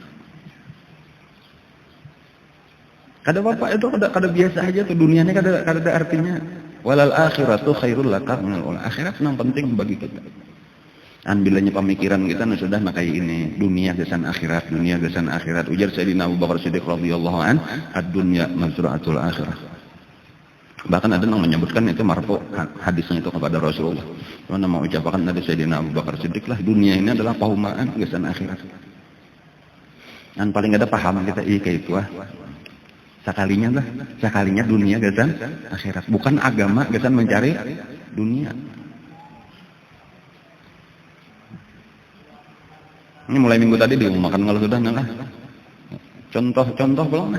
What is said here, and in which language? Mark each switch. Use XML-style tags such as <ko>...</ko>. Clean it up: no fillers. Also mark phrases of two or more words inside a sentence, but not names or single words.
<bjn>Kada apa itu, kada biasa aja tuh, dunianya kada ada artinya.</bjn> <ar>وللآخرة خير لك من الأولى.</ar> <bjn>Akhirat yang penting bagi kita. Dan bilanya pemikiran kita sudah kayak ini, dunia gesan akhirat, dunia gesan akhirat. Ujar Sayyidina Abu Bakar Siddiq</bjn> <ar>رضي الله عنه, الدنيا مزرعة الآخرة.</ar> <id>Bahkan ada yang menyebutkan itu marfu hadisnya itu kepada Rasulullah.</id> <bjn>Cuma mau ucapkan dari Sayyidina Abu Bakar Siddiq lah, dunia ini adalah pahumaan gesan akhirat. Dan paling ada paham kita kayak itu sekalinya dunia gesan akhirat, bukan agama gesan mencari dunia. Ini mulai minggu tadi diumumkan kalau sudah nah, contoh belum.</bjn>